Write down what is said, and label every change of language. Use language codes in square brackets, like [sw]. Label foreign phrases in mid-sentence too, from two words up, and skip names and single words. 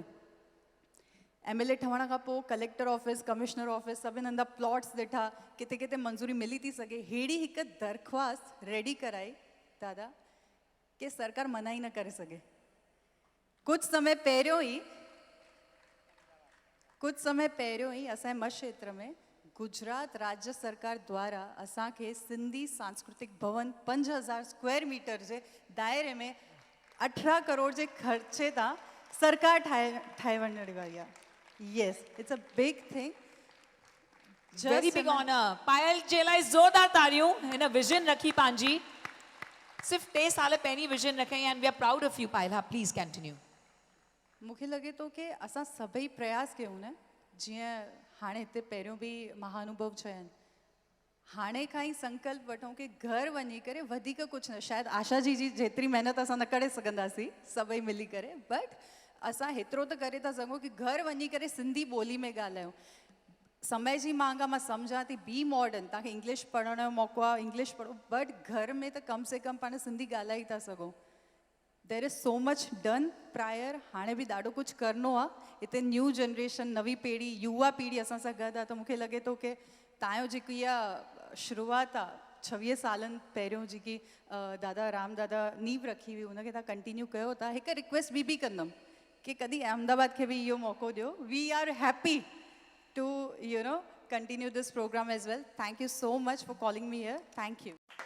[sd] MLA ठहण खां पोइ [en] collector office, commissioner office, [sd] सभिनि हंधा प्लॉट्स ॾिठा, किथे किथे मंज़ूरी मिली थी सघे. अहिड़ी हिकु दरख़्वास्त रेडी कराई दादा कि सरकार मना ई न करे सघे. कुझु समय पहिरियों ई असांजे मश क्षेत्र में गुजरात राज्य सरकार द्वारा असांखे सिंधी सांस्कृतिक भवन 5000 [en] square meter [sd] जे दायरे में 18 करोड़ जे ख़र्चे तां सरकार ठाहे वञण वारी आहे. [en] Yes, it's a big thing. Very big honor. [sd] पायल जे लाइ ज़ोरदार तालियूं. हिन विजन रखी पंहिंजी, सिर्फ़ु 3 साल पहिरीं विजन रखई. [en] And we are proud of you Payal. हा, please continue. [sd] मूंखे लॻे थो कि असां सभई प्रयास कयूं न, जीअं हाणे हिते पहिरियों बि महानुभव चया आहिनि, हाणे खां ई संकल्प वठूं कि घर वञी करे वधीक कुझु न, शायदि आशा जी जेतिरी महिनत असां न करे सघंदासीं सभई मिली करे, बट असां हेतिरो त करे था सघूं कि घर वञी करे सिंधी ॿोली में ॻाल्हायूं. समय जी मांग आहे, मां सम्झां थी, [en] be modern, [sd] तव्हांखे इंग्लिश पढ़ण जो मौक़ो आहे, इंग्लिश पढ़ो, बट घर में त कम से कम पाण सिंधी ॻाल्हाए था सघूं. [en] There is so much done prior. [sd] हाणे बि ॾाढो कुझु करिणो आहे. हिते [en] new generation, [sd] नवी पीढ़ी, युवा पीढ़ी असां सां गॾु आहे. त मूंखे लॻे थो कि तव्हांजो जेकी इहा शुरूआति आहे 26 सालनि पहिरियों जेकी दादा राम दादा नीव रखी हुई उनखे तव्हां कंटिन्यू कयो था। हिकु रिक्वेस्ट बि कंदमि कि कॾहिं अहमदाबाद खे बि इहो मौक़ो ॾियो। [en] We are happy to continue this program as well. Thank you so much for calling me here. Thank you.